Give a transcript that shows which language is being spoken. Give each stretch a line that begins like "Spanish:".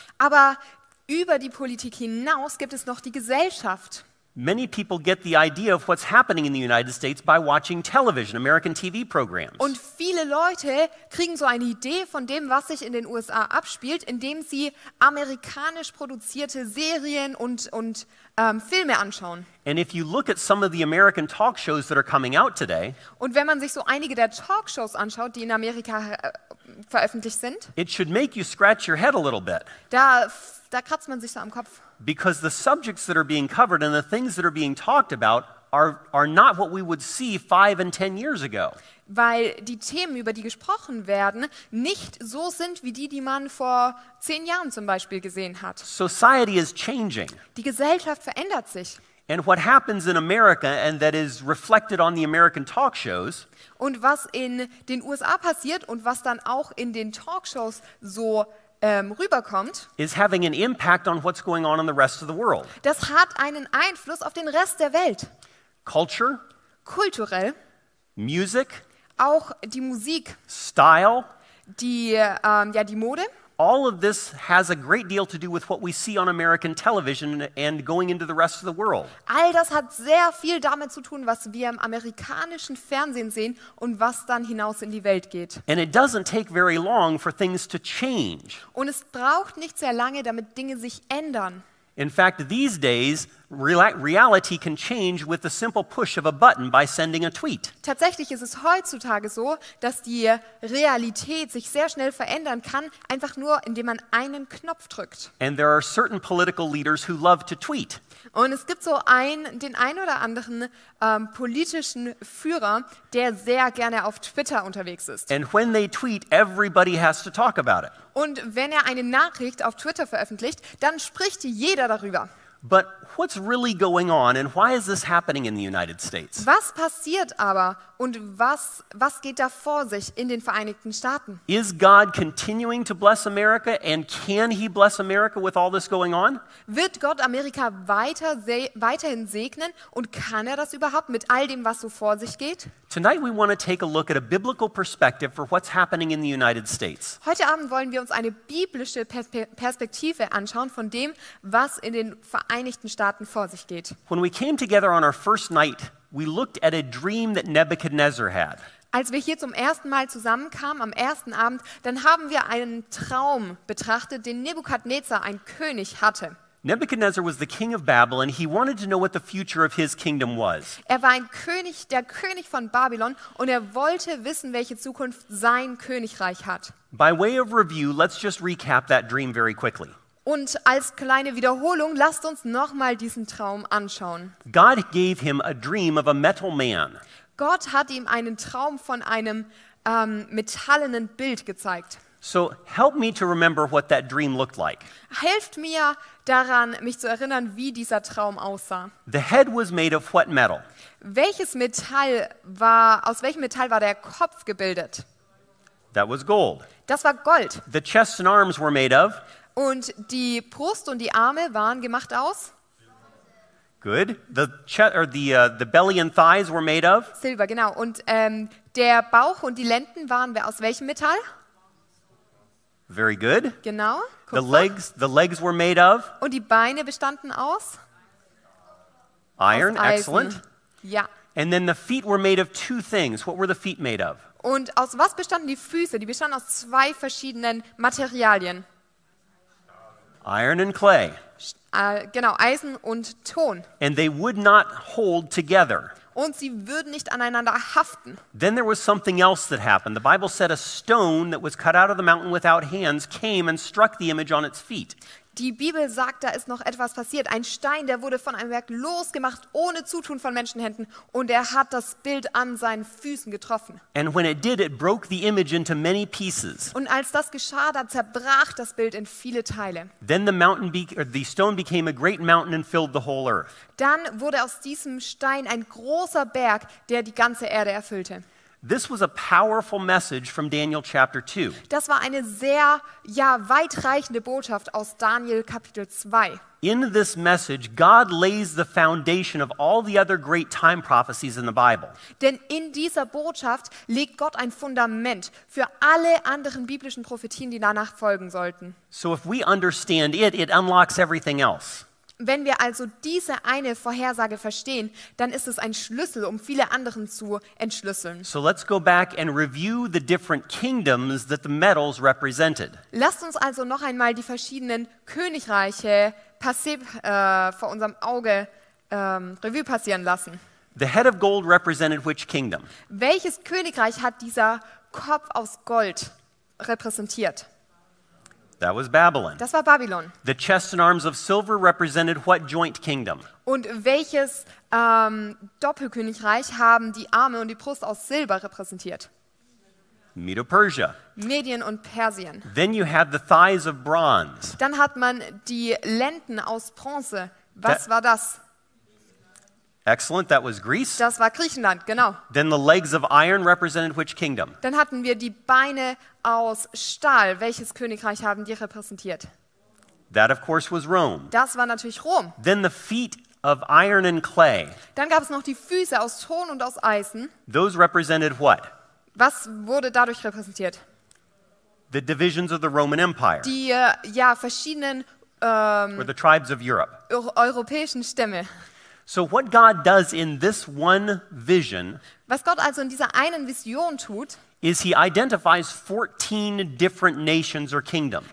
German: Aber über die Politik hinaus gibt es noch die Gesellschaft.
English: Many people get the idea of what's happening in the United States by watching television, American TV programs.
German: Und viele Leute kriegen so eine Idee von dem, was sich in den USA abspielt, indem sie amerikanisch produzierte Serien und Filme anschauen.
English: And if you look at some of the American talk shows that are coming out today,
German: Und wenn man sich so einige der Talkshows anschaut, die in Amerika veröffentlicht sind,
English: it should make you scratch your head a little bit.
German: da kratzt man sich so am Kopf.
English: Because the subjects that are being covered and the things that are being talked about are not what we would see 5 and 10 years ago.
German: Weil die Themen, über die gesprochen werden, nicht so sind wie die man vor 10 Jahren zum Beispiel gesehen hat.
English: Society is changing.
German: Die Gesellschaft verändert sich.
English: And what happens in America, and that is reflected on the American Talkshows,
German: Und was in den USA passiert und was dann auch in den Talkshows so rüberkommt,
English: is having an impact on what's going on in the rest of the world.
German: das hat einen Einfluss auf den Rest der Welt.
English: Culture,
German: Kulturell,
English: music,
German: auch die Musik,
English: style,
German: die Mode.
English: all of this has a great deal to do with what we see on American television and going into the rest of the world.
German: All das hat sehr viel damit zu tun, was wir im amerikanischen Fernsehen sehen und was dann hinaus in die Welt geht.
English: And it doesn't take very long for things to change.
German: Und es braucht nicht sehr lange, damit Dinge sich ändern.
English: In fact, these days, reality can change with the simple push of a button by sending a tweet.
German: Tatsächlich ist es heutzutage so, dass die Realität sich sehr schnell verändern kann, einfach nur, indem man einen Knopf drückt.
English: And there are certain political leaders who love to tweet.
German: Und es gibt so den ein oder anderen politischen Führer, der sehr gerne auf Twitter unterwegs ist.
English: And when they tweet, everybody has to talk about it.
German: Und wenn er eine Nachricht auf Twitter veröffentlicht, dann spricht jeder darüber.
English: But what's really going on and why is this happening in the United States?
German: Was passiert aber und was geht da vor sich in den Vereinigten Staaten?
English: Is God continuing to bless America and can he bless America with all this going on?
German: Wird Gott Amerika weiterhin segnen und kann er das überhaupt mit all dem, was so vor sich geht?
English: Tonight we want to take a look at a biblical perspective for what's happening in the United States.
German: Heute Abend wollen wir uns eine biblische Perspektive anschauen von dem, was in den Vereinigten Staaten vor sich geht.
English: When we came together on our first night, we looked at a dream that Nebuchadnezzar had.
German: Als wir hier zum ersten Mal zusammenkamen, am ersten Abend, dann haben wir einen Traum betrachtet, den Nebukadnezar, ein König, hatte.
English: Nebuchadnezzar was the king of Babylon. He wanted to know what the future of his kingdom was.
German: Er war der König von Babylon und er wollte wissen, welche Zukunft sein Königreich hat.
English: By way of review, let's just recap that dream very quickly.
German: Und als kleine Wiederholung, lasst uns nochmal diesen Traum anschauen.
English: God gave him a dream of a metal man.
German: Gott hat ihm einen Traum von einem metallenen Bild gezeigt.
English: So help me to remember what that dream looked like.
German: Helft mir daran, mich zu erinnern, wie dieser Traum aussah.
English: The head was made of what metal?
German: Aus welchem Metall war der Kopf gebildet?
English: That was gold.
German: Das war Gold.
English: The chest and arms were made of?
German: Und die Brust und die Arme waren gemacht aus?
English: Good. The belly and thighs were made of?
German: Silber, genau. Und der Bauch und die Lenden waren aus welchem Metall?
English: Very good.
German: Genau.
English: The legs were made of?
German: Und die Beine bestanden aus?
English: Iron.
German: Aus Eisen.
English: Excellent.
German: Ja.
English: And then the feet were made of two things. What were the feet made of?
German: Und aus was bestanden die Füße? Die bestanden aus 2 verschiedenen Materialien.
English: Iron and clay.
German: Genau, Eisen und Ton.
English: And they would not hold together.
German: Und sie würden nicht aneinander haften.
English: Then there was something else that happened. The Bible said a stone that was cut out of the mountain without hands came and struck the image on its feet.
German: Die Bibel sagt, da ist noch etwas passiert. Ein Stein, der wurde von einem Werk losgemacht, ohne Zutun von Menschenhänden. Und er hat das Bild an seinen Füßen getroffen.
English: And when it did, it broke the image into many pieces.
German: Und als das geschah, da zerbrach das Bild in viele Teile.
English: Then the stone became a great mountain and filled the whole earth.
German: Dann wurde aus diesem Stein ein großer Berg, der die ganze Erde erfüllte.
English: This was a powerful message from Daniel chapter 2.
German: Das war eine sehr weitreichende Botschaft aus Daniel Kapitel 2.
English: In this message, God lays the foundation of all the other great time prophecies in the Bible.
German: Denn in dieser Botschaft legt Gott ein Fundament für alle anderen biblischen Prophetien, die danach folgen sollten.
English: So if we understand it, it unlocks everything else.
German: Wenn wir also diese eine Vorhersage verstehen, dann ist es ein Schlüssel, um viele anderen zu entschlüsseln.
English: So let's go back and review the different kingdoms that the metals represented.
German: Lasst uns also noch einmal die verschiedenen Königreiche vor unserem Auge Revue passieren lassen.
English: The head of gold represented which kingdom?
German: Welches Königreich hat dieser Kopf aus Gold repräsentiert?
English: That was Babylon.
German: Das war Babylon.
English: The chest and arms of silver represented what joint kingdom?
German: Und welches Doppelkönigreich haben die Arme und die Brust aus Silber repräsentiert?
English: Medo-Persia.
German: Medien und Persien.
English: Then you had the thighs of bronze.
German: Dann hat man die Lenden aus Bronze. Was war das?
English: Excellent, that was Greece.
German: Das war Griechenland, genau.
English: Then the legs of iron represented which kingdom?
German: Dann hatten wir die Beine aus Stahl. Welches Königreich haben die repräsentiert?
English: That, of course, was Rome.
German: Das war natürlich Rom.
English: Then the feet of iron and clay.
German: Dann gab es noch die Füße aus Ton und aus Eisen.
English: Those represented what?
German: Was wurde dadurch repräsentiert?
English: The divisions of the Roman Empire,
German: Die verschiedenen
English: or the tribes of Europe.
German: europäischen Stämme.
English: So what God does in this one vision
German: Was Gott also in dieser einen Vision tut,
English: is he identifies 14 different nations or kingdoms.